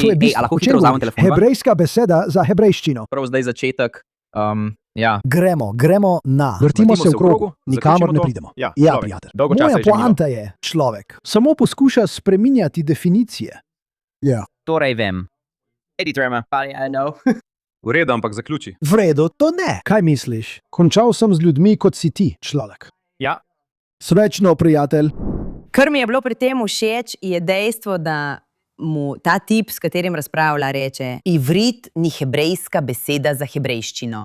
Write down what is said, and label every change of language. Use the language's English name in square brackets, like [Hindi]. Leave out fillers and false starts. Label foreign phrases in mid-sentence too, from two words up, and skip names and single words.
[Slovenian] To je bistvo. a lahko O čem hitro vzamem govoriš? telefon ven? Hebrejska beseda za hebrejščino. Prav zdaj začetek, ja. Gremo na. Vrtimo se v krogu, nikamor zaključimo ne to. pridemo. Ja, Ja, človek. prijatelj. Dolgo časa Moja je že minilo. poanta je, človek samo poskuša spreminjati definicije. Ja. Torej vem. [English] Editor, I know. [Slovenian] V redu, ampak zaključi. V redu, to ne. Kaj misliš? Končal sem z ljudmi, kot si ti, človek. Ja. Srečno, prijatelj. Kar mi je bilo pri tem všeč, je dejstvo, da mu ta tip, s katerim razpravlja, reče: ivrit ni hebrejska beseda za hebrejščino.